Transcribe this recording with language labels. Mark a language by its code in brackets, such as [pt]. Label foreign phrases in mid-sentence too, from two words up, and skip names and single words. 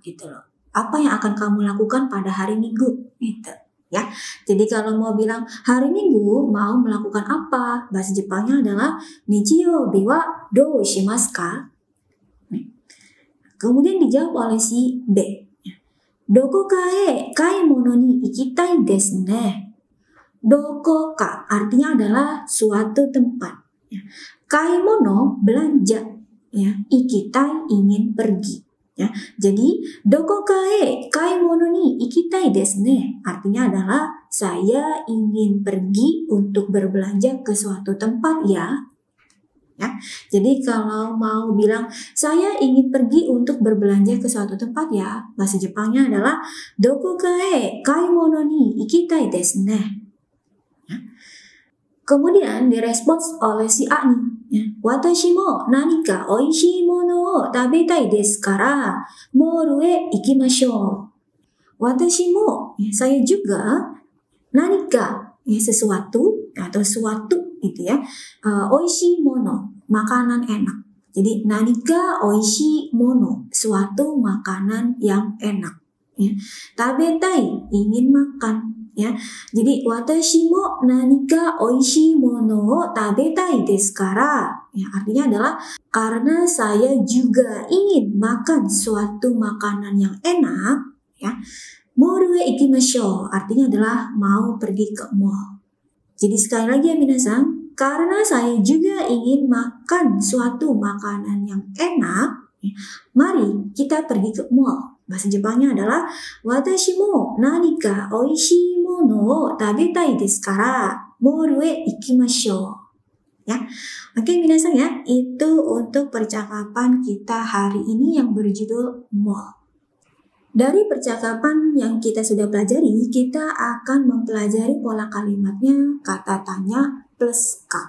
[id] Gitu loh. Apa yang akan kamu lakukan pada hari Minggu? Gitu. Ya, jadi kalau mau bilang hari Minggu mau melakukan apa, bahasa Jepangnya adalah [ja] 日曜日はどうしますか? [id] Kemudian dijawab oleh si B. [ja] どこかへ買い物に行きたいですね. どこか [id] artinya adalah suatu tempat. Kaimono belanja, ya. Ikitai ingin pergi. Ya, jadi [ja] どこかへ買い物に行きたいですね [id] artinya adalah saya ingin pergi untuk berbelanja ke suatu tempat ya. Ya, jadi kalau mau bilang saya ingin pergi untuk berbelanja ke suatu tempat ya, bahasa Jepangnya adalah [ja] どこかへ買い物に行きたいですね. [id] Ya. Kemudian direspons oleh si A nih. Ya, [ja] 私も何かおいしいものを食べたいですからモールへ行きましょう. 私も, [id] ya, saya juga, nanika, ya, sesuatu atau suatu gitu ya. [ja] おいしいもの, [id] makanan enak. Jadi [ja] 何かおいしいもの, [id] suatu makanan yang enak. Ya. Tabetai, ingin makan. Ya, jadi [ja] 私も何かおいしいものを食べたいですから. [id] Ya, artinya adalah karena saya juga ingin makan suatu makanan yang enak. Ya, [ja] モールへ行きましょう [id] artinya adalah mau pergi ke mall. Jadi sekali lagi ya minasan, karena saya juga ingin makan suatu makanan yang enak, ya, mari kita pergi ke mall. Bahasa Jepangnya adalah [ja] 私も何かおいしいものを食べたいですからモールへ行きましょう. [id] Ya. Oke minasan ya, itu untuk percakapan kita hari ini yang berjudul mall. Dari percakapan yang kita sudah pelajari, kita akan mempelajari pola kalimatnya kata tanya plus ka.